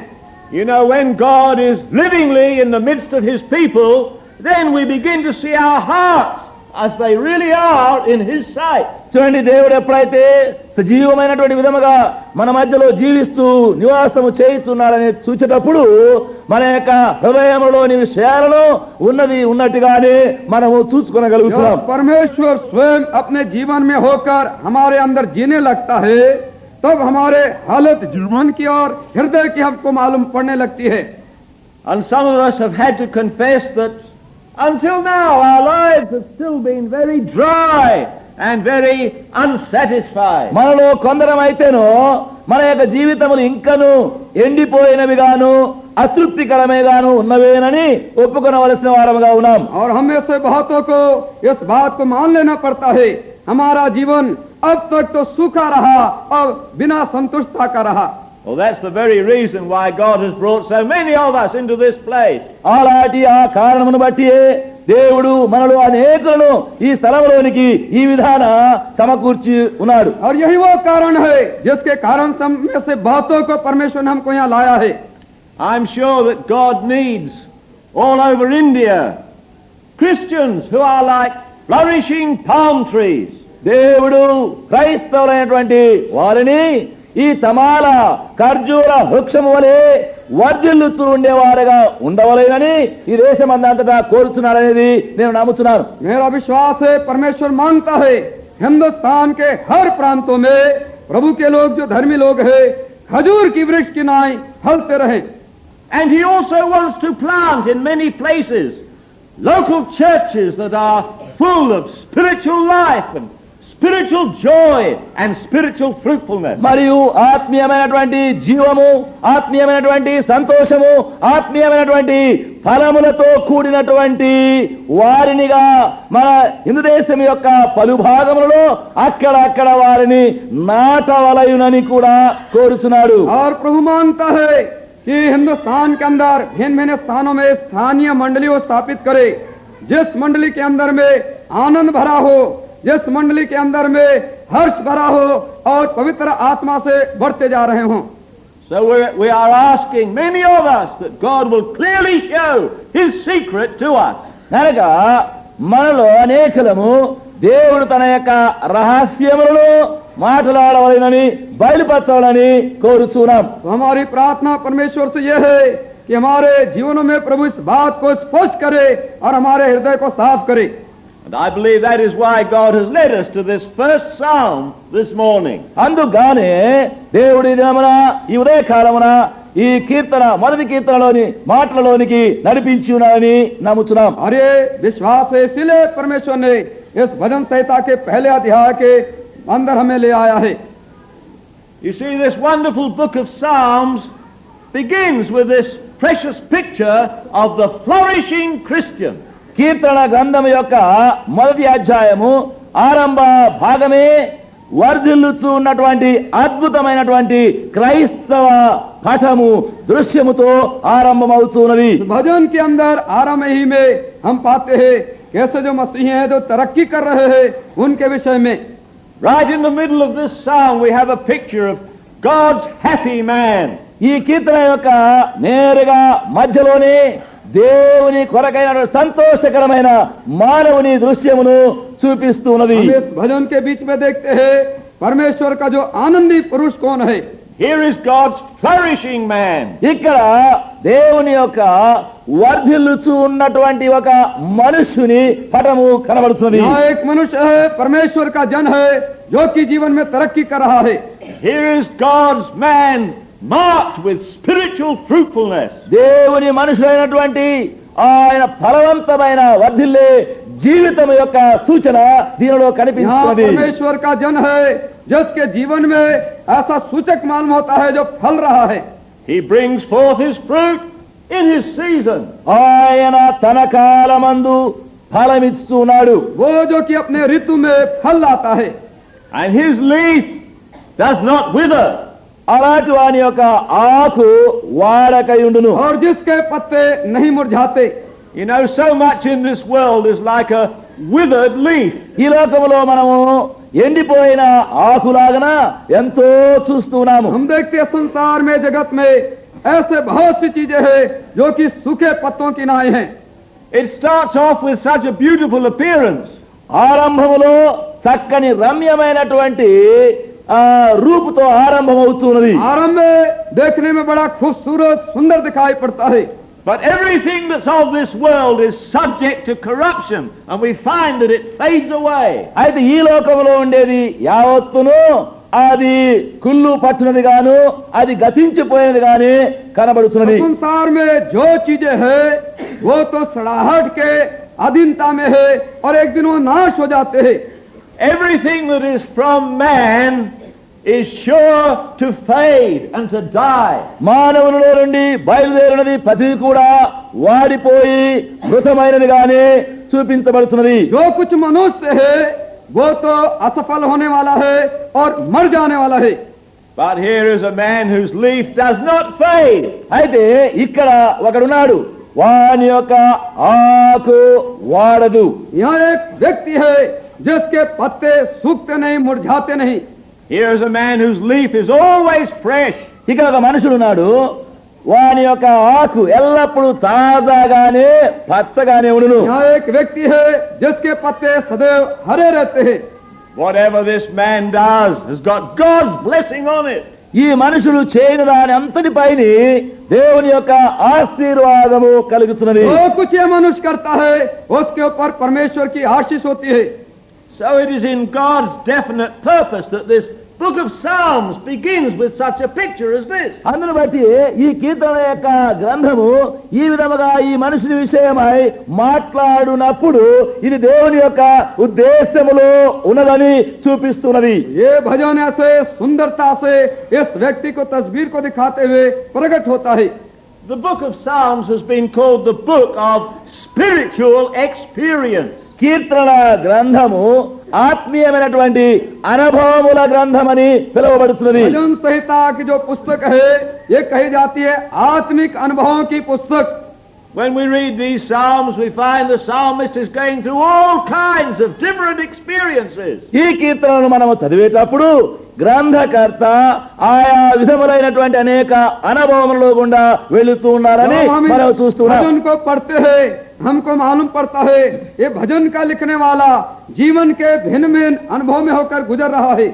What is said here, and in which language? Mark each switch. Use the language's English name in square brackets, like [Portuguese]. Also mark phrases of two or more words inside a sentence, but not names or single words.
[English] You know, when God is livingly in the midst of His people, then we begin to see our hearts as they really are in His sight. [Telugu] చూడండి, దేవుడు ఎప్పుడైతే సజీవమైనటువంటి విధముగా మన మధ్యలో జీవిస్తూ నివాసము చేయిస్తున్నారని చూచేటప్పుడు మన యొక్క హృదయంలోని విషయాలను ఉన్నట్టుగానే మనము చూసుకోగలుగుతున్నాం. [Hindi] परमेश्वर स्वयं अपने जीवन में होकर हमारे अंदर जीने लगता है तब हमारे हालत जीवन की और हृदय की हमको मालूम पड़ने लगती है. [English] And some of us have had to confess that until now our lives have still been very dry and very unsatisfied. [Telugu] మనలో కొందరమైతేనో మన యొక్క జీవితములు ఇంకను ఎండిపోయినవిగాను అతృప్తికరమేగాను ఉన్నవేనని ఒప్పుకొనవలసిన వారముగా ఉన్నాం. [Hindi] और हम में से बहुतों को इस बात को मान लेना पड़ता है, हमारा जीवन अब तक तो सूखा रहा और बिना संतुष्टता का रहा. [English] Well, that's the very reason why God has brought so many of us into this place. [Telugu] అలాంటి ఆ కారణమును బట్టి దేవుడు మనలో అనేకులను ఈ స్థలంలోనికి ఈ విధాన సమకూర్చి ఉన్నాడు. [Hindi] और यही वो कारण है जिसके कारण हम में से बहुतों को परमेश्वर ने हमको यहाँ लाया है. [English] I'm sure that God needs all over India Christians who are like flourishing palm trees. [Telugu] దేవుడు క్రైస్తవులైనటువంటి వారిని ఈ తమాల ఖర్జూర వృక్షము వలె వర్ధిల్లుతూ ఉండేవారుగా ఉండవలేనని ఈ దేశమందంతటా కోరుచున్నాడనేది నేను నమ్ముతున్నాను. [Hindi] मेरा विश्वास है परमेश्वर मांगता है हिंदुस्तान के हर प्रांतों में प्रभु के लोग जो धर्मी लोग हैं खजूर की वृक्ष की नाई फलते रहे. [English] And he also wants to plant in many places local churches that are full of spiritual life and spiritual joy and spiritual fruitfulness. [Telugu] మరియు ఆత్మీయమైనటువంటి జీవము, ఆత్మీయమైనటువంటి సంతోషము, ఆత్మీయమైనటువంటి ఫలములతో కూడినటువంటి వారినిగా మన హిందూ దేశం యొక్క పలు భాగములలో అక్కడక్కడ వారిని నాటవలయునని కూడా కోరుచున్నాడు. [Hindi] और प्रभु मांगता है कि हिंदुस्तान के अंदर भिन्न भिन्न स्थानों में स्थानीय मंडलियों स्थापित करे, जिस मंडली के अंदर में आनंद भरा हो, जिस मंडली के अंदर में हर्ष भरा हो और पवित्र आत्मा से बढ़ते जा रहे हों. [English] So we are asking many of us that God will clearly show his secret to us. [Telugu] కనుక మనలో అనేకులము దేవుడు తన యొక్క రహస్యములను మాట్లాడవలెనని బయలుపరచాలని కోరుచున్నాం. [Hindi] तो हमारी प्रार्थना परमेश्वर से यह है कि हमारे जीवनों में प्रभु इस बात को स्पष्ट करे और हमारे हृदय को साफ करे. [English] And I believe that is why God has led us to this first psalm this morning. [Telugu] అందుగానే దేవుడి దినమున ఈ ఉదయకాలమున ఈ కీర్తన మొదటి కీర్తనలోని మాటలలోనికి నడిపించి ఉన్నాడని నమ్ముచున్నాం. [Hindi] और ये विश्वास है इसलिए परमेश्वर ने इस भजन संहिता के पहले अध्याय के अंदर हमें ले आया है. [English] You see, this wonderful book of Psalms begins with this precious picture of the flourishing Christian. [Telugu] కీర్తన గ్రంథము యొక్క మొదటి అధ్యాయము ఆరంభ భాగమే వర్ధిల్లుచూ ఉన్నటువంటి అద్భుతమైనటువంటి క్రైస్తవ పటము దృశ్యముతో ఆరంభమవుతున్నది. [Hindi] भजन के अंदर आरंभ ही में हम पाते हैं कैसे जो मसीही हैं जो तरक्की कर रहे हैं उनके विषय में. [English] Right in the middle of this psalm we have a picture of God's happy man. [Telugu] ఈ కీర్తన యొక్క నేరుగా మధ్యలోనే దేవుని కొరకైన సంతోషకరమైన మానవుని దృశ్యమును చూపిస్తున్నది. [Hindi] हम इस भजन के बीच में देखते हैं परमेश्वर का जो आनंदी पुरुष कौन है. [English] Here is God's flourishing man. [Telugu] ఇక్కడ దేవుని యొక్క వర్ధిల్లుచూ ఉన్నటువంటి ఒక మనుష్యుని పటము కనబడుతుంది. [Hindi] यहाँ एक मनुष्य है परमेश्वर का जन है जो कि जीवन में तरक्की कर रहा है. [English] Here is God's man marked with spiritual fruitfulness. [Telugu] దేవుని మనుషులైనటువంటి ఆయన ఫలవంతమైన వర్ధిల్లే జీవితం యొక్క సూచన దీనిలో [Hindi] यहाँ [Telugu] కనిపిస్తుంది. [Hindi] परमेश्वर का जन है जिसके जीवन में ऐसा सूचक मालूम होता है जो फल रहा है. [English] He brings forth his fruit in his season. [Telugu] ఆయన తన కాలమందు ఫలమిస్తున్నాడు. [Hindi] वो जो कि अपने ऋतु में फल लाता है. [English] And his leaf does not wither. [Telugu] అలాంటి వాని యొక్క ఆకు వాడకయుండును. [Hindi] और जिसके पत्ते नहीं मुरझाते. [English] You know, so much in this world is like a withered leaf. [Telugu] ఈ లోకములో మనము ఎండిపోయిన ఆకులాగన ఎంతో చూస్తున్నాము. [Hindi] हम देखते हैं संसार में जगत में ऐसे बहुत सी चीजें हैं जो कि सूखे पत्तों की नाई हैं. [English] It starts off with such a beautiful appearance. [Telugu] ఆరంభములో చక్కని రమ్యమైనటువంటి రూపుతో ఆరంభమవుతున్నది. [Hindi] आरंभ में देखने में बड़ा खूबसूरत सुंदर दिखाई पड़ता है. [English] But everything that's of this world is subject to corruption, and we find that it fades away. [Telugu] అయితే ఈ లోకంలో ఉండేది యావత్తును అది కుళ్ళు పట్టునది గాను అది గతించిపోయినది గాని కనబడుతున్నది. [Hindi] संसार में जो चीजें है वो तो सड़ाहट के अधीनता में है और एक दिन वो नाश हो जाते हैं. [English] Everything that is from man is sure to fade and to die. [Telugu] మానవునిలో నుండి బయలుదేరినది ప్రతి కూడా వాడిపోయి మృతమైనది గాని చూపించబడుతున్నది. [Hindi] जो कुछ मनुष्य है वो तो असफल होने वाला है और मर जाने वाला है. [English] But here is a man whose leaf does not fade. [Telugu] అయితే ఇక్కడ ఒకడున్నాడు, వాని యొక్క ఆకు వాడదు. [Hindi] यहाँ एक व्यक्ति है जिसके पत्ते सूखते नहीं, मुरझाते नहीं. [English] Here is a man whose leaf is always fresh. [Telugu] ఇక్కడ ఒక మనుషుడున్నాడు, వాని యొక్క ఆకు ఎల్లప్పుడూ తాజాగానే పచ్చగానే ఉండును. [Hindi] यहाँ एक व्यक्ति है जिसके पत्ते सदैव हरे रहते हैं. [English] Whatever this man does has got God's blessing on it. [Telugu] ఈ మనుషుడు చేయని దాని అంతటిపైన దేవుని యొక్క ఆశీర్వాదము కలుగుతున్నది. [Hindi] जो कुछ ये मनुष्य करता है उसके ऊपर परमेश्वर की आशीष होती है. [English] So it is in God's definite purpose that this book of Psalms begins with such a picture as this. [Telugu] అందును బట్టి ఈ కీర్తన యొక్క గ్రంథము ఈ విధముగా ఈ మనుషుని విషయమై మాట్లాడునప్పుడు ఇది దేవుని యొక్క ఉద్దేశములో ఉన్నదని చూపిస్తున్నది. [Hindi] ये भजन ऐसे सुंदरता से इस व्यक्ति को तस्वीर को दिखाते हुए प्रकट होता है. [English] The book of Psalms has been called the book of spiritual experience. [Telugu] కీర్తన గ్రంథము ఆత్మీయమైనటువంటి అనుభవముల గ్రంథమని పిలువబడుతున్నది. [Hindi] भजन संहिता की जो पुस्तक है ये कही जाती है आत्मिक अनुभवों की पुस्तक. [English] When we read these Psalms, we find the psalmist is going through all kinds of different experiences. [Telugu] ఈ కీర్తనను మనము చదివేటప్పుడు గ్రంథకర్త ఆయా విధములైనటువంటి అనేక అనుభవములలో గుండా వెళుతూ ఉన్నారని [Hindi] जब हम [Telugu] మనం చూస్తున్నాం. [Hindi] भजन को पढ़ते हैं हमको मालूम पड़ता है ये भजन का लिखने वाला जीवन के भिन्न भिन्न अनुभव में होकर गुजर रहा है.